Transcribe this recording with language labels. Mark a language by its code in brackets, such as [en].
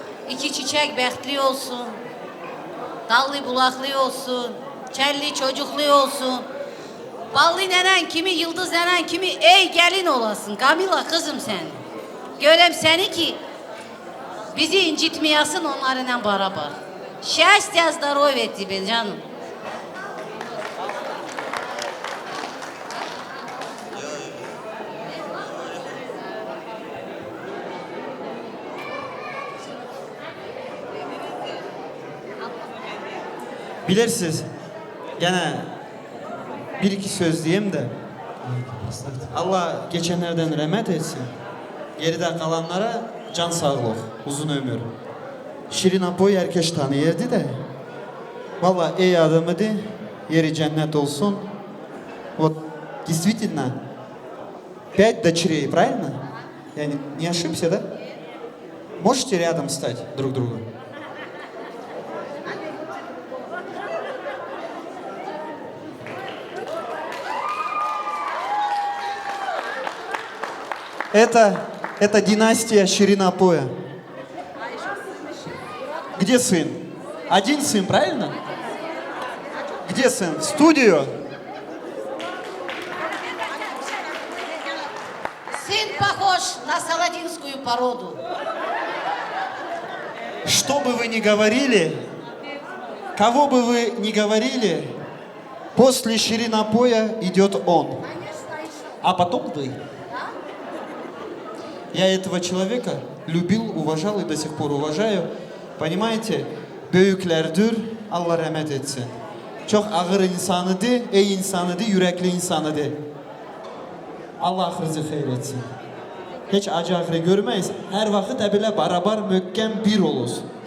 [tr] İki çiçek bəxtli olsun. Dallı bulaklı olsun. Kelli çocuklu olsun. Ballı nenen kimi, yıldız nenen kimi, ey gelin olasın. Kamila kızım sen. Görem seni ki, bizi incitmeyesin onlarla beraber. [ru] Счастья, здоровья тебе, canım. [tr] Bilirsiniz, gene bir iki söz diyeyim de Allah geçenlerden rahmet etsin. Geride kalanlara can sağlık, uzun ömür. Şirin Apo'yu herkes tanıyırdı da. Vallahi iyi adamıydı, yeri cennet olsun. [ru] Вот, действительно, 5 дочерей, правильно? Я не ошибся, да? Можете рядом стать друг другу? Это династия Ширина Апоя. Где сын? Один сын, правильно? Где сын? В студию? Сын похож на саладинскую породу. Что бы вы ни говорили, кого бы вы ни говорили, после ширинопоя идет он, а потом вы. Я этого человека любил, уважал и до сих пор уважаю. Понимаете? [tr] Büyüklerdir, Allah rahmet etsin. Çok ağır insanıdı, iyi insanıdı, yürekli insanıdı. Allah ahırızı xeyir etsin. Hiç acı ahırı görmeyiz. Her vakit böyle barabar, möhkem bir oluruz.